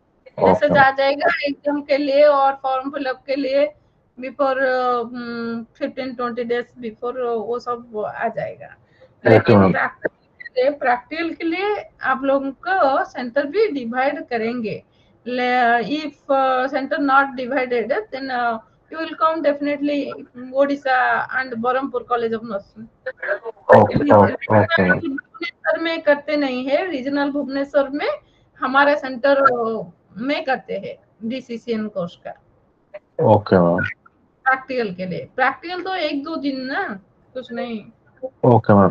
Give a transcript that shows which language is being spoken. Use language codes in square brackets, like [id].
[en] Okay message ma'am. [hi] आ जाएगा exam के लिए और फॉर्म फिलअप के लिए [en] before 15-20 days before [hi] वो सब आ जाएगा। ओके लेकिन [en] Ma'am. [hi] प्रैक्टिकल के लिए आप लोगों को सेंटर भी डिवाइड करेंगे। [en] If centre not divided then you will come definitely Odisha and Berhampur College of Nursing। Okay okay ma'am. [hi] Bhubaneswar में करते नहीं है, रीजनल भुवनेश्वर में हमारा सेंटर में करते हैं डीसीसीएन कोर्स का। [en] Okay ma'am. [hi] प्रैक्टिकल के लिए, प्रैक्टिकल तो 1-2 दिन ना, कुछ नहीं। [en] Okay ma'am.